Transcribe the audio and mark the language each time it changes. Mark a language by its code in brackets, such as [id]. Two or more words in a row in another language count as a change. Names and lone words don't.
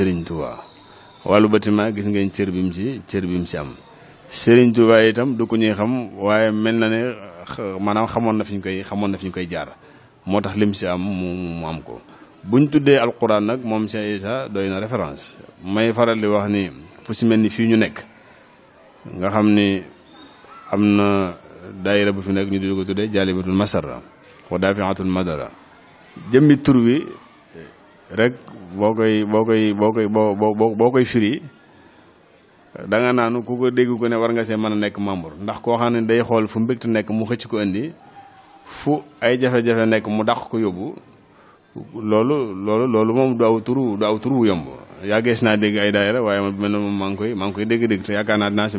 [wo] Serigne Touba wàllu bâtiment gis ngeen cër bi mu si am Serigne Touba itam du ko ñuy xam waaye mel na ne maanaam xamoon na fi ñu koy jaar moo tax lim si am mu am ko buñ tuddee alquran nag moom Cheikh Issa doy na référence may faral di wax ni fu si mel ni fii ñu nekk nga xam ni am na daayira bu fi nekk ñu di ko tuddee [ar] جالبة المسرة ودافعة المضرة [wo] jëmmi tur wi rek boo koy firi da nga naan ku ko dégg ko ne war nga see mën a nekk membre ndax koo xam ne day xool fu mbégte nekk mu xëcc ko indi fu ay jafe-jafe nekk mu dàq ko yóbbu loolu moom du aw tur wu yomb yàggees naa dégg ay daayira waaye man mel na moom maa ngi koy dégg te yaakaar naa dinaa si